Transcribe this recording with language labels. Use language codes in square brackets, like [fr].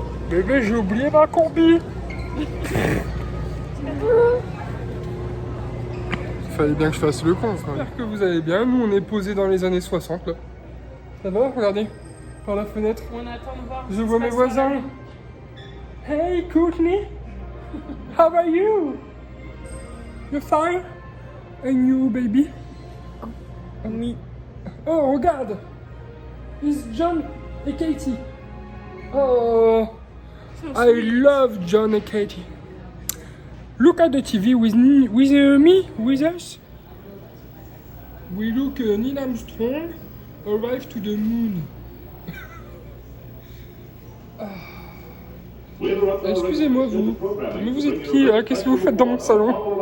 [fr] Bébé, j'ai oublié ma combi. Fallait bien que je fasse le con. J'espère que vous allez bien. Nous, on est posé dans les années 60 là. Ça va? Regardez, par la fenêtre. On attend de voir. Je vois mes voisins. [en] Hey Courtney, how are you? You fine? And you, baby? [fr] Oui. Oh, regarde! It's John et Katie. [en] Oh, I love John and Katie. Look at the TV with me, with us. We look Neil Armstrong arrive to the moon. [fr] Excusez-moi vous, mais vous êtes qui là? Qu'est-ce que vous faites dans mon salon?